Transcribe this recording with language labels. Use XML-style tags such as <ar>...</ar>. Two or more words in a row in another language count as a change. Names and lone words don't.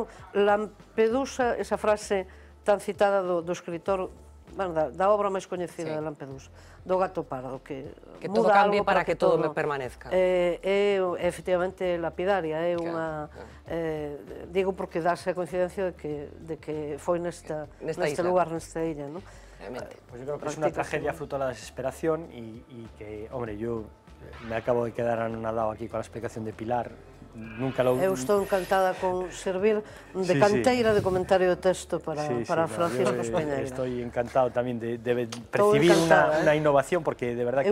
<gl>Lampedusa, esa frase tan citada do escritor, da obra máis coñecida de Lampedusa, do Gato Pardo, que</gl> <es>todo cambie para que todo permanezca.</es> <gl>É efectivamente lapidaria, é unha... Digo porque dáse a coincidencia de que foi neste lugar, nesta illa, non?</gl> <es>Pues yo creo que es una tragedia fruto de la desesperación y que, hombre, yo me acabo de quedar anonadado aquí con la explicación de Pilar. Nunca lo...</es> <gl>Eu estou encantada con servir de canteira de comentario de texto para Francisco Españeira.</gl> <es>Estoy encantado también de percibir una innovación, porque de verdad que</es>